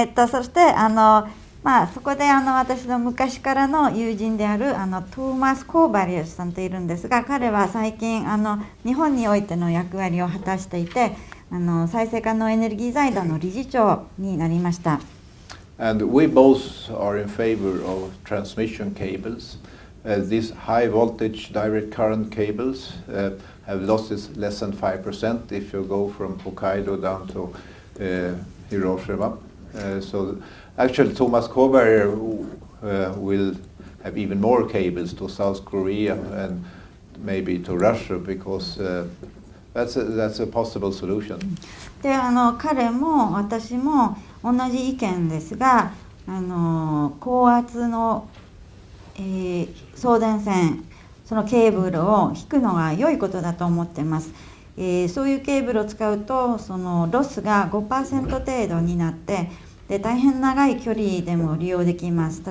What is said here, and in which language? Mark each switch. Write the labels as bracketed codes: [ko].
[ja] そしてそこで私の昔からの友人であるトーマス・コーバリアスさんといるんですが、彼は最近日本においての役割を果たしていて、再生可能エネルギー財団の理事長になりました。 [en] And we both are in favor of transmission cables. These high voltage direct current cables have losses less than 5% if you go from Hokkaido down to Hiroshima. So actually Thomas Koberger will have even more cables to South Korea and maybe to Russia because that's a possible solution. [ja] で彼も私も同じ意見ですが、高圧の、送電線、そのケーブルを引くのが良いことだと思っています。そういうケーブルを使うとそのロスが 5% 程度になって、で大変長い距離でも利用できます。